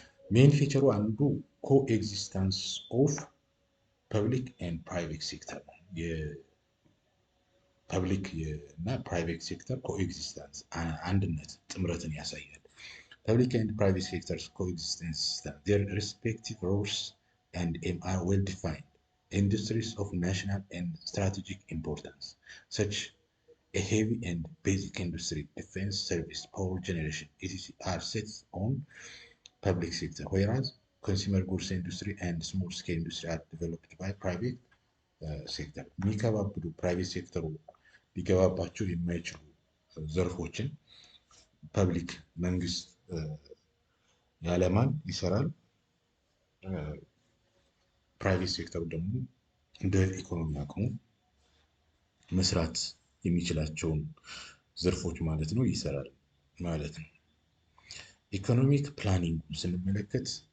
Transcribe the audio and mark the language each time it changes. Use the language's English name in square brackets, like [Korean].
[Amharic] ሜን ፊቸሩ አንዱ [English] ኮኤግዚስተንስ ኦፍ ፐብሊክ ኤንድ ፕራይቬት ሴክተር [Amharic] ነው። የፐብሊክ እና ፕራይቬት ሴክተር ኮኤግዚስተንስ አንድነት ጥምረትን ያሳያል። [English] public and private sectors coexistence system their respective roles and aim are well defined industries of national and strategic importance, such a heavy and basic industry, defense, service, power generation, etc. are set on public sector, whereas consumer goods industry and small scale industry are developed by private sector. [Amharic] የሚከባብዱ ፕራይቬት ሴክተሩ ሊገባባቸው የማይችሉ ዘርፎችን ፐብሊክ መንግስት ያለማን ይሰራል። ፕራይቬት ሴክተሩ ደግሞ እንደ ኢኮኖሚ አቅሙ መስራት የሚችላቸውን ዘርፎች ማለት ነው ይሰራል ማለት ነው። ኢኮኖሚክ ፕላኒንግ ስንመለከት